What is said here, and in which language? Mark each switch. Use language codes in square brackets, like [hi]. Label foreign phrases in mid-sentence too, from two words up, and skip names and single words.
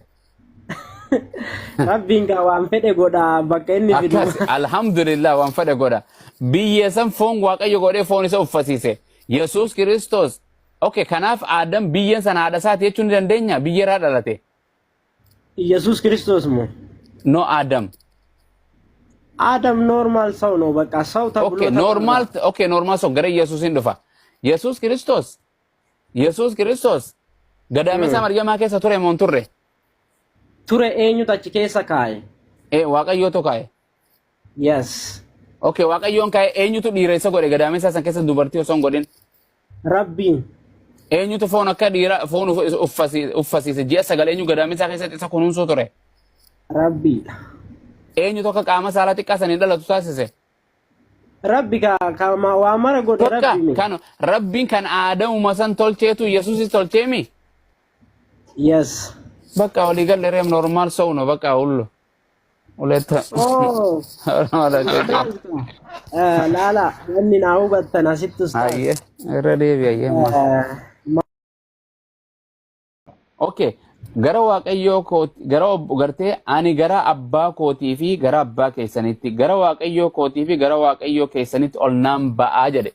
[om] Rabbiin gaa waan fedhe godha bakka inni fidu. Alhamdulillah waan fedhe godha. Biyya san foon Waaqayyo godhee foon isa uffisiise. Yesuus Kiristoos. Okay, kanaaf Adam biyyan san haadha isaati jechuun ni dandeenya biyya irraa dhalate. Yesuus Kiristoos moo? No Adam. [am] Adam normal ሰው ነው በቃ ሰው ተብሎ Okay, normal ሰው ገረ ኢየሱስን dhufa. [om] Yesuus Kiristoos gadaamessa Maryamaa keessa ture moo hin turre? Ture eenyutu achi keessa kaa'e? Waaqayyootu kaa'e. Yes. Okay, Waaqayyoon kaa'e eenyutu dhiira isa godhe gadaamessa san keessa dubartii osoo hin godhin? Rabbiin. Eenyutu foon akka dhiira foon uffisiise ji'a sagal eenyu gadaamessa keessatti isa kunuunsuu ture? Rabbiidha. Eenyutu akka qaama saalaa xiqqaa sanii dhalatu taasise? Rabbi kama waa mara godhe Rabbiin. Kan Rabbiin kan Aadamuma san tolcheetu Yesuusis tolcheemi? Yes. Bakka walii galle reem [am] normaal ሰው ነው በቃ ሁሉ ሁለት [om] ላላ wanni naa hubattan asitti ustaas. Ayyee irra deebi'ayyee. Okay. Gara Waaqayyoo kooti gara gartee ani gara abbaa kootii fi gara abbaa keessanitti gara Waaqayyoo kootii fi gara Waaqayyoo keessanitti ol naan ba'aa jedhe.